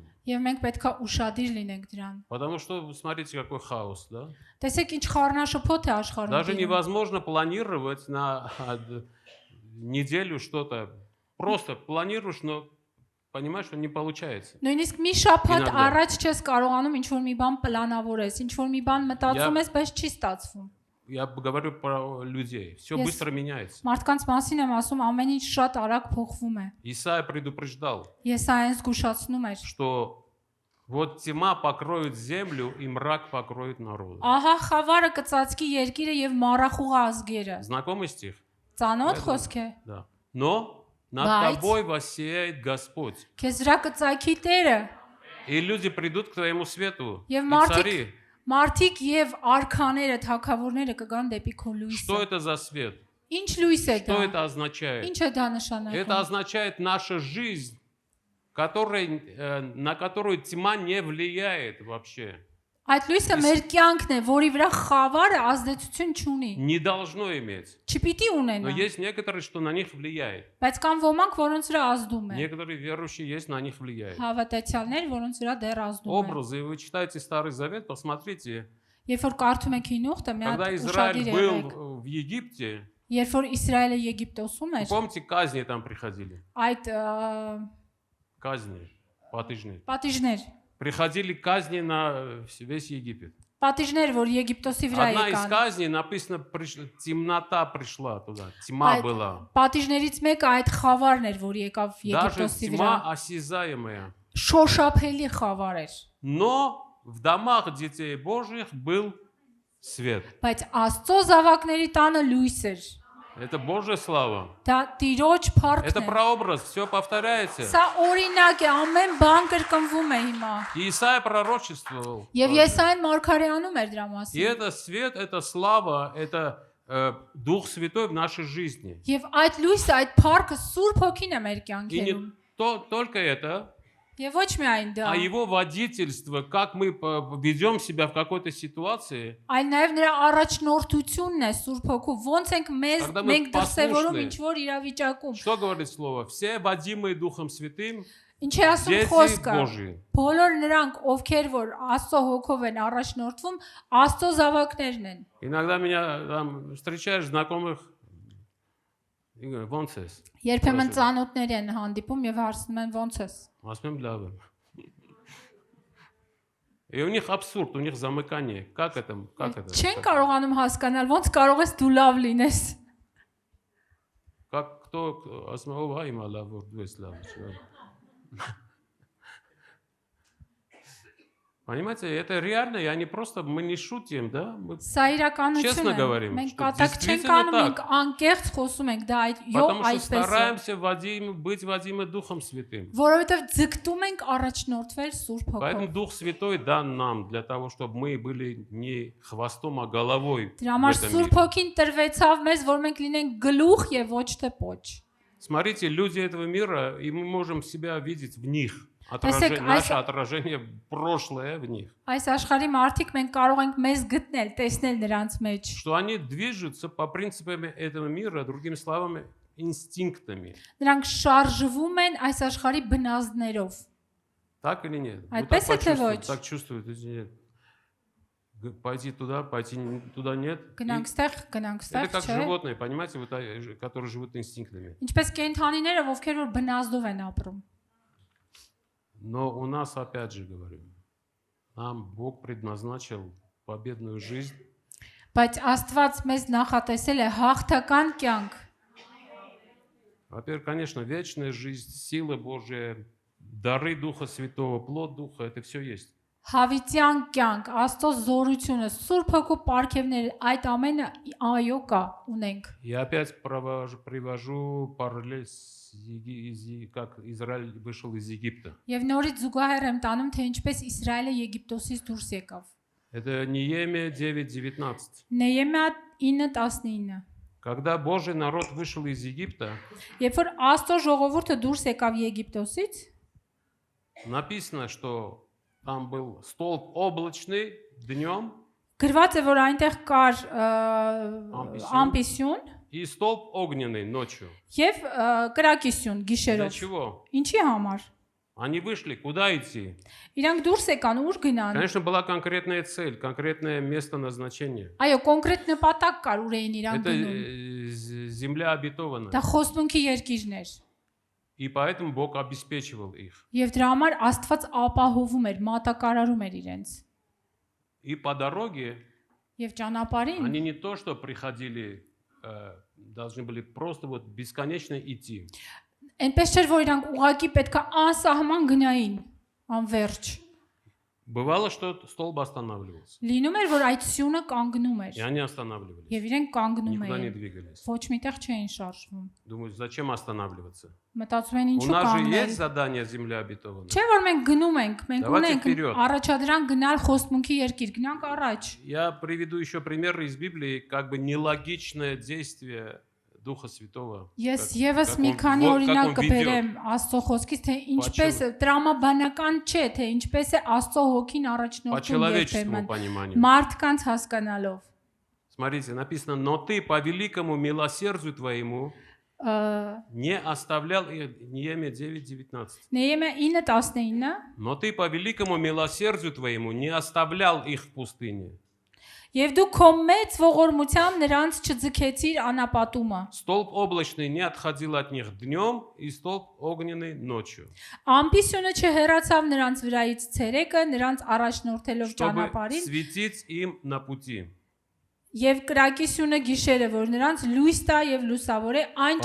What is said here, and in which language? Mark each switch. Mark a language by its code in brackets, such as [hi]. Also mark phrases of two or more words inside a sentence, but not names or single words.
[hy] Եվ մենք պետքա ուշադիր լինենք дран։ [ru] Потому что, смотрите, какой хаос, да? [hy] Տեսեք ինչ խառնաշփոթ է աշխարհում։ [ru] Даже невозможно планировать на неделю что-то. Просто планируешь, но понимаешь, что не получается. [hy] Նույնիսկ մի շաբաթ [ru] Ինագդա։ [hy] առաջ չես կարողանում ինչ որ մի բան պլանավորես, ինչ որ մի բան մտածում ես, բայց չի ստացվում։ [ru] Я говорю про людей. Все [en] Yes. [ru] быстро меняется. [hy] Մարդկանց մասին եմ ասում, ամեն ինչ շատ արագ փոխվում է։ [ru] Исаия предупреждал, [hy] Ես այն զգուշացնում եմ։ [ru] что вот тьма покроет землю и мрак покроет народ. [hy] Ահա խավարը կծածկի երկիրը եւ մառախուղ ազգերը։ [ru] Знакомый стих? [hy] Ծանոթ խոսք է։ [ru] Да. Но над [hy] Բայց- [ru] тобой воссияет Господь. [hy] Քեզ վրա կծակի Տերը [ru] И люди придут к твоему свету. [hy] Եվ [ru] И [hy] մարդիկ [ru] цари. [hy] մարդիկ եւ արքաները, թագավորները կգան դեպի քո [ru] Что [hy] լույսը։ [ru] это за свет? [hy] Ինչ լույս է դա։ [ru] Что это означает? [hy] Ինչ է դա [ru] Это [hy] նշանակում։ [ru] означает наша жизнь, на которую тьма не влияет вообще. [hy] Այդ լույսը մեր կյանքն է, որի վրա խավարը ազդեցություն չունի։ [ru] Не должно иметь. [hy] Չպիտի [ru] Но [hy] ունենա։ [ru] есть некоторые, что на них влияет. [hy] Բայց կան ոմանք, որոնց վրա ազդում է։ [ru] Некоторые верующие есть, на них влияет. [hy] Հավատացյալներ, որոնց վրա դեռ ազդում է։ [ru] Образы, вы читаете Старый Завет, посмотрите. [hy] Երբ որ կարդում եք հին ուխտը, մի հատ [ru] Когда [hy] ուշադիր [ru] Израиль [hy] եղեք։ [ru] был в Египте, [hy] Երբ որ Իսրայելը Եգիպտոսում էր, [ru] помните, казни там приходили? [hy] այդ [ru] Казни, потыжные. [hy] պատիժներ, [ru] Приходили казни на весь Египет. [hy] պատիժներ, որ Եգիպտոսի վրա [ru] Одна из [hy] եկան։ [ru] казней написано, темнота пришла туда, тьма [hy] Այդ [ru] была. [hy] պատիժներից մեկը այդ խավարն էր, որ եկավ [ru] Даже [hy] Եգիպտոսի վրա։ [ru] тьма осязаемая. [hy] Շոշափելի խավար էր։ [ru] Но в домах детей Божьих был свет. [hy] Բայց Աստծո զավակների տանը լույս էր։ [ru] Это Божья слава. [hy] Դա Տիրոջ [ru] Это [hy] փառքն է։ [ru] прообраз, все повторяется. [hy] Սա օրինակ է, амեն բան կրկնվում է հիմա։ [ru] И Исаия пророчествовал. [hy] Եվ Եսային մարգարեանում էր դրա [ru] И [hy] մասին։ [ru] это свет, это слава, это Дух Святой в нашей жизни. [hy] Եվ այդ լույսը, այդ փառքը Սուրբ Հոգին է մեր [ru] И [hy] կյանքերում։ [ru] не только это, [hy] Եվ ոչ միայն դա, [ru] а его водительство, как мы ведем себя в какой-то ситуации, [hy] այլ նաև նրա առաջնորդությունն է Սուրբ Հոգու։ Ոնց ենք [ru] Когда мы [hy] մենք դրսևորում [ru] послушны. [hy] ինչ որ իրավիճակում։ [ru] что говорит Слово? Все водимые Духом Святым, [hy] Ինչ է ասում [ru] дети [hy] խոսքը։ [ru] Божьи. [hy] Բոլոր նրանք, ովքեր որ Աստծո հոգով են առաջնորդվում, Աստծո զավակներն են։ [ru] Иногда меня там встречаешь знакомых, и говорю, [hy] ոնց ես, Երբեմն [ru] Պրոստը։ [hy] ծանոթներ են հանդիպում եւ հարցնում են ոնց ես։ ասում եմ լավ եմ։ [ru] И у них абсурд, у них замыкание. Как это? [hy] Չեն կարողանում հասկանալ, ոնց կարող ես դու լավ լինես։ [ru] Как кто основа имала вот слава. Понимаете, это реально, и они просто, мы не шутим, да? Мы [hy] Սա իրականություն [ru] Честно [hy] է։ [ru] говорим, [hy] Մենք [ru] что [hy] կատակ չենք [ru] действительно [hy] անում, [ru] так. [hy] մենք անկեղծ խոսում ենք, դա այդ յո [ru] Потому что [hy] այդպես է։ [ru] стараемся быть Вадимы Духом Святым. [hy] Որովհետև ձգտում ենք առաջնորդվել Սուրբ [ru] Поэтому [hy] Հոգով։ [ru] Дух Святой дан нам для того, чтобы мы были не хвостом, а головой в [hy] Դրա համար [ru] этом [hy] Սուրբ [ru] мире. [hy] Հոգին տրվեցավ մեզ, որ մենք լինենք գլուխ եւ ոչ թե պոչ։ [ru] Смотрите, люди этого мира, и мы можем себя видеть в них. [hy] Տեսեք, [ru] Наше отражение прошлое в них. [hy] Այս աշխարհի մարդիկ մենք կարող ենք մեզ գտնել, տեսնել նրանց մեջ։ [ru] Что они движутся по принципам этого мира, другими словами, инстинктами. [hy] Նրանք շարժվում են այս աշխարհի բնազդներով։ [ru] Так или нет? Вы [hy] Այդպես [ru] так [hy] է թե [ru] почувствуете, [hy] ոչ։ [ru] так чувствуете, или нет? Пойти туда, туда нет. [hy] Գնանք ստեղ, գնանք [ru] Это [hy] ստեղ, [ru] как [hy] չէ։ [ru] животные, понимаете, вот, которые живут инстинктами. [hy] Ինչպես կենթանիները, ովքեր որ բնազդով են ապրում։ [ru] Но у нас, опять же говорю, нам Бог предназначил победную жизнь. [hy] Բայց Աստված մեզ նախատեսել է հաղթական կյանք։ [ru] Во-первых, конечно, вечная жизнь, сила Божья, дары Духа Святого, плод Духа, это все есть. [hy] Հավիտյան кյանք, Աստծո зորությունը, Սուրբ Հոգու պարգևները, այդ ամենը այո կա, ունենք։ [ru] Я опять привожу параллель как Израиль вышел из Египта. [hy] Եվ նորից զուգահեռ եմ տանում, թե ինչպես Իսրայելը Եգիպտոսից դուրս եկավ։ [ru] Это Неемия 9:19. [hy] Նեեմիա 9:19։ [ru] Когда Божий народ вышел из Египта, [hy] Երբ որ Աստծո ժողովուրդը դուրս եկավ Եգիպտոսից, [ru] написано, что там был столб облачный днем [hy] գրված է, որ այնտեղ կար ամպիսյուն [ru] и столб огненный ночью. [hy] եւ կրակիսյուն [ru] Для [hy] գիշերով։ [ru] чего? [hy] Ինչի համար։ [ru] Они вышли, куда идти? [hy] Իրանք դուրս եկան, ուր գնան։ [ru] Конечно, была конкретная цель, конкретное место назначения. [hy] Այո, կոնկրետ նպատակ կար, ուր էին իրանք [ru] Это [hy] գնում։ [ru] земля обетованная. [hy] Դա խոստմունքի երկիրն էր։ [ru] И поэтому Бог обеспечивал их. [hy] Եվ дրա համար Աստված ապահովում էր, մատակարարում էր իրենց։ [ru] И по дороге [hy] Եվ ճանապարհին [ru] они не то, что приходили, должны были просто вот бесконечно идти. [hy] այնպես չէր, որ իրանք ուղակի պետքա անսահման գնային, անverջ։ [ru] Бывало, что столб останавливался. [hy] Լինում էր, որ այդ սյունը կանգնում էր, [ru] И они останавливались. [hy] եւ իրենք կանգնում [ru] Никуда не [hy] էին։ [ru] двигались. [hy] Ոչ միտեղ չէին շարժվում։ [ru] Думаю, зачем останавливаться? [hy] Մտածում են [ru] У [hy] ինչու [ru] нас же [hy] կանգնել։ [ru] есть задание земля обетованная. [hy] Չէ՞ որ մենք գնում ենք, մենք [ru] Давайте [hy] ունենք [ru] вперед. [hy] առաջադրանք գնալ խոստմունքի երկիր, գնանք առաջ։ [ru] Я приведу еще примеры из Библии, как бы нелогичное действие Духа Святого. [hy] Ես [ru] как [hy] եւս [ru] он [hy] մի քանի [ru] как [hy] օրինակ [ru] он [hy] կբերեմ [ru] ведет. [hy] Աստծո խոսքից, թե ինչպես է տրամաբանական չէ, թե ինչպես է Աստծո հոգին [ru] По [hy] առաջնորդում [ru] человеческому [hy] երբեմն [ru] пониманию. [hy] մարդկանց հասկանալով։ [ru] Смотрите, написано, но ты по великому милосердию твоему не оставлял, Неемия 9:19. [hy] Նեեմիա 9:19 [ru] Но ты по великому милосердию твоему не оставлял их в пустыне. [hy] Եվ դու քո մեծ ողորմությամբ նրանց չձգեցիր անապատումը։ [ru] Столб облачный не отходил от них днем, и столб огненный ночью. [hy] Ամպիսյունը չհեռացավ նրանց վրայից ցերեկը, նրանց առաջնորդելով [ru] Чтобы [hy] ճանապարհին, [ru] светить им на пути. [hy] եւ կրակիսյունը գիշերը, որ նրանց լույս տա եւ լուսավորե այն